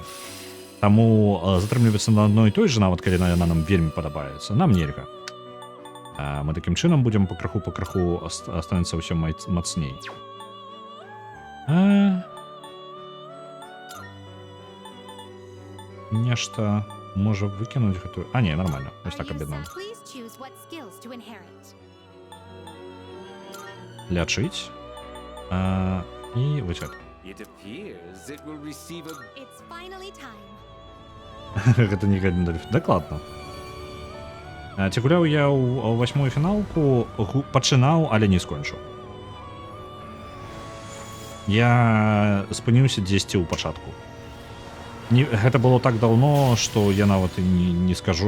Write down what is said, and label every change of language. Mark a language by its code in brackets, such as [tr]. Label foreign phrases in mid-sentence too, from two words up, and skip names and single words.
[be] Таму затрымлівацца на адной і той же, нават калі яна нам вельмі падабаецца, нам нельга. Мы такім чынам будзем пакраху астанецца ўсё мацней. Нешта можа выкінуць гэтую... А, не, нормально. Вось так аб'яднуем. [en] Please choose what skills to inherit. [be] Лячыць. І вось гэта. [en] It appears it will receive a It's finally time. [be] Гэта не гадзіна. Дакладна. Ці гуляў я ў 8-ю фіналку, пачынаў, але не скончыў. Я спыніўся дзесьці ў пачатку. Гэта было так даўно, што я нават і не скажу.